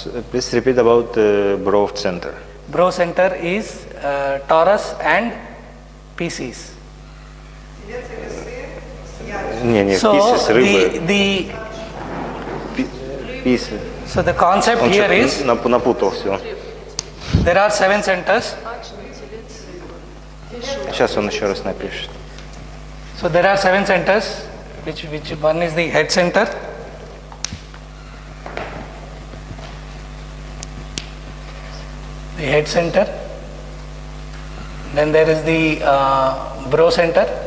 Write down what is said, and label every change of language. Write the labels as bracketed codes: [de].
[en] Please repeat about Brov center. Brow center is Taurus and Pisces. [ru] Не, [en] So pieces, рыбы. Pieces. So the concept [ru] Он [en] here is [ru] что-то напутал все. [en] there are 7 centers. [ru] Сейчас он еще раз напишет. [en] So there are 7 centers, which one is the head center. The head center. Then there is the bro center.